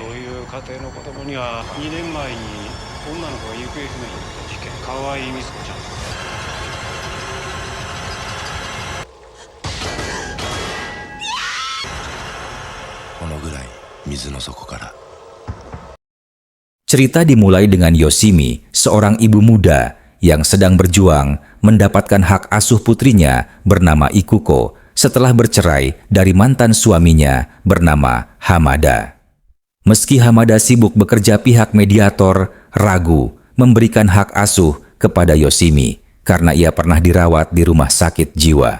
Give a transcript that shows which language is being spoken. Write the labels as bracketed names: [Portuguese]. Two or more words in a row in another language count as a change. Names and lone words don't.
[Japanese] そういう家庭の子供には2年前に女の子が行方不明になった事件、河合美津子ちゃん。このぐらい水の底から。 [Indonesian] Cerita dimulai dengan Yoshimi, seorang ibu muda yang sedang berjuang mendapatkan hak asuh putrinya bernama Ikuko setelah bercerai dari mantan suaminya bernama Hamada. Meski Hamada sibuk bekerja pihak mediator, ragu memberikan hak asuh kepada Yoshimi karena ia pernah dirawat di rumah sakit jiwa.